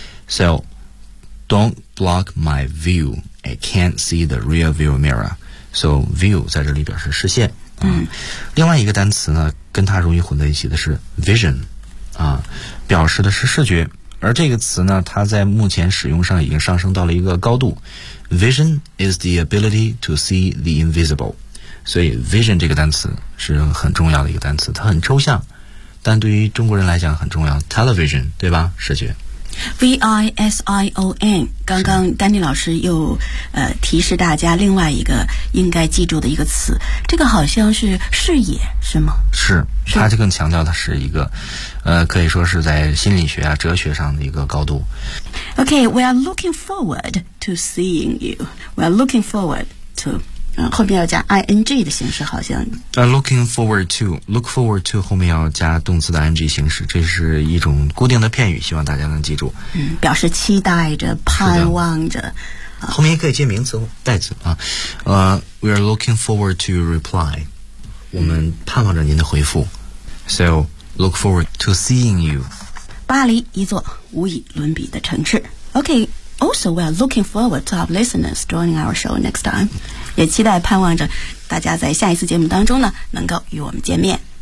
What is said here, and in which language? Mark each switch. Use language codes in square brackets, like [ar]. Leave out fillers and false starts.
[en] So, don't block my view. I can't see the rear view mirror. [zh] So, view 在这里表示视线。另外一个单词呢跟它容易混在一起的是 vision， 表示的是视觉。而这个词呢它在目前使用上已经上升到了一个高度。 [en] Vision is the ability to see the invisible. [zh] 所以 vision 这个单词是很重要的一个单词，它很抽象，但对于中国人来讲很重要。 Television， 对吧？视觉。 vision， 刚刚丹尼老师又提示大家另外一个应该记住的一个词，这个好像是视野，是吗？是，它就更强调的是一个，可以说是在心理学啊、哲学上的一个高度。 [en] Okay， we are looking forward to seeing you. We are looking forward to. [zh] 后面要加 ing 的形式，好像。 Looking forward to， look forward to 后面要加动词的 ing 形式，这是一种固定的片语，希望大家能记住。嗯，表示期待着、盼望着。后面也可以接名词、代词啊。 [en] We are looking forward to your reply。 [zh] 我们盼望着您的回复。 [en] So look forward to seeing you。 [zh] 巴黎，一座无以伦比的城市。 [en] Okay。 Also, we are looking forward to our listeners joining our show next time. [zh] 也期待盼望着大家在下一次节目当中呢能够与我们见面。